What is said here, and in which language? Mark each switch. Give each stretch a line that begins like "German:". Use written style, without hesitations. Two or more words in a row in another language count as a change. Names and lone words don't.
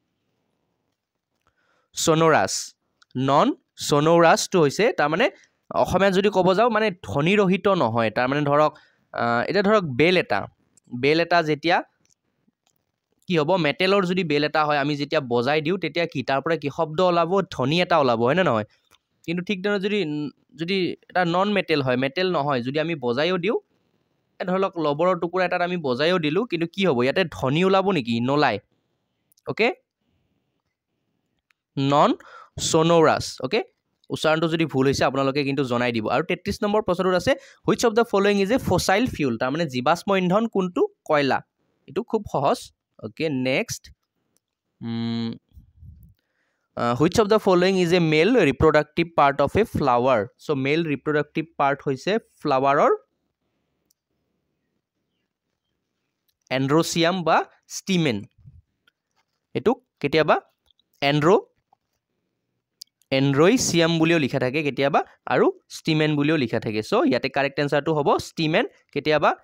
Assamese: ছন'ৰাছটো হৈছে তাৰমানে অসমীয়াত যদি ক'ব যাওঁ মানে ধ্বনিৰহিত নহয় তাৰমানে ধৰক এতিয়া ধৰক বেল এটা যেতিয়া কি হ'ব মেটেলৰ যদি বেল এটা হয় আমি যেতিয়া বজাই দিওঁ তেতিয়া কি তাৰ পৰা কি শব্দ ওলাব ধ্বনি এটা ওলাব হয়নে নহয় কিন্তু ঠিক তেনেদৰে যদি এটা
English: non metal
Assamese: হয় মেটেল নহয় যদি আমি বজাইও দিওঁ ধৰি লওক লবৰৰ টুকুৰা এটাত আমি বজাইও দিলোঁ কিন্তু কি হ'ব ইয়াতে ধ্বনি ওলাব নেকি নোলায় অ'কে
English: non sonorous
Assamese: অ'কে উচ্চাৰণটো যদি ভুল হৈছে আপোনালোকে কিন্তু জনাই দিব আৰু 33 নম্বৰ প্ৰশ্নটোত আছে
English: which of the following is a fossil fuel
Assamese: তাৰমানে জীৱাশ্ম ইন্ধন কোনটো কয়লা এইটো খুব সহজ
English: okay next which of the following is a male reproductive part of a flower
Assamese: চ' মেল ৰিপ্ৰডাক্টিভ পাৰ্ট হৈছে ফ্লাৱাৰৰ এণ্ড্ৰচিয়াম বা ষ্টিমেন এইটোক কেতিয়াবা এণ্ড্ৰইচিয়াম বুলিও লিখা থাকে কেতিয়াবা আৰু ষ্টিমেন বুলিও লিখা থাকে চ' ইয়াতে
English: correct answer
Assamese: হ'ব ষ্টিমেন কেতিয়াবা